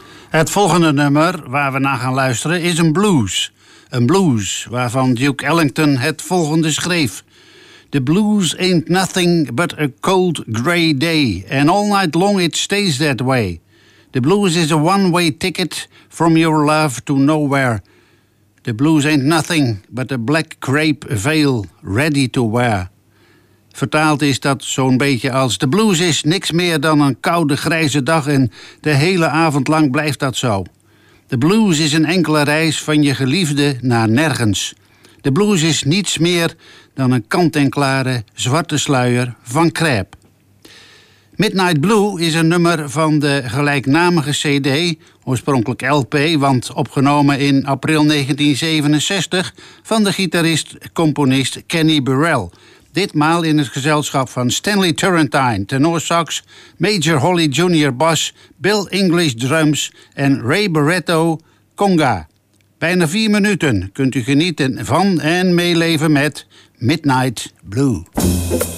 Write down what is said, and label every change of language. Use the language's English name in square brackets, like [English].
[Dutch] Het volgende nummer waar we naar gaan luisteren is een blues. Een blues waarvan Duke Ellington het volgende schreef. [English] The blues ain't nothing but a cold grey day. And all night long it stays that way. The blues is a one-way ticket from your love to nowhere. The blues ain't nothing but a black crepe veil ready to wear. [Dutch] Vertaald is dat zo'n beetje als de blues is niks meer dan een koude grijze dag en de hele avond lang blijft dat zo. De blues is een enkele reis van je geliefde naar nergens. De blues is niets meer dan een kant-en-klare zwarte sluier van crepe. Midnight Blue is een nummer van de gelijknamige cd, oorspronkelijk LP, want opgenomen in april 1967 van de gitarist-componist Kenny Burrell. Ditmaal in het gezelschap van Stanley Turrentine, tenor sax, Major Holly Jr. bass, Bill English drums en Ray Barretto conga. Bijna 4 minuten kunt u genieten van en meeleven met Midnight Blue.